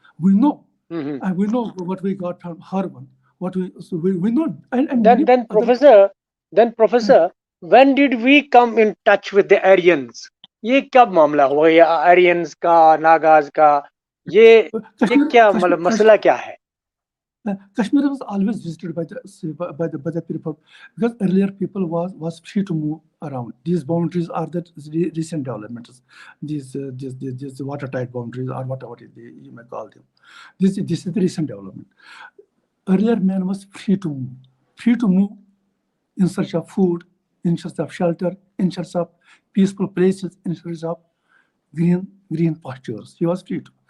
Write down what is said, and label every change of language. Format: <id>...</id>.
<en>We know, and we know what we got from Harvan. We know. And then Professor, when did we come in touch with the Aryans?</en> <ur>ये कब मामला हुआ? ये Aryans का, Nagas का, ये क्या मतलब मसला क्या है?</ur> <en>Kashmir was always visited by the people, because earlier people was free to move around. These boundaries are the recent developments. These watertight boundaries, or whatever you may call them. This is the recent development. Earlier man was free to move in search of food, in search of shelter, in search of peaceful places, in search of green pastures. He was free to.</en>